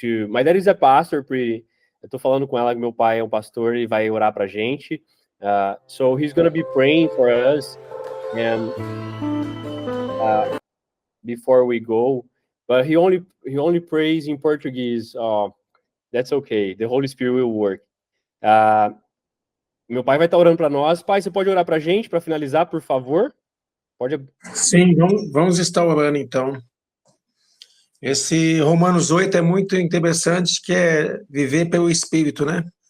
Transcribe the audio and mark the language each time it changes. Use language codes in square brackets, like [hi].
[en] My dad is a pastor, [pt] eu tô falando com ela que meu pai é um pastor e vai orar pra gente. [en] So he's going to be praying for us and before we go, but he only prays in Portuguese. That's okay. The Holy Spirit will work. [pt] Meu pai vai estar orando para nós. Pai, você pode orar para a gente para finalizar, por favor? Pode. Sim, vamos estar orando então. Esse Romanos 8 é muito interessante, que é viver pelo Espírito, né?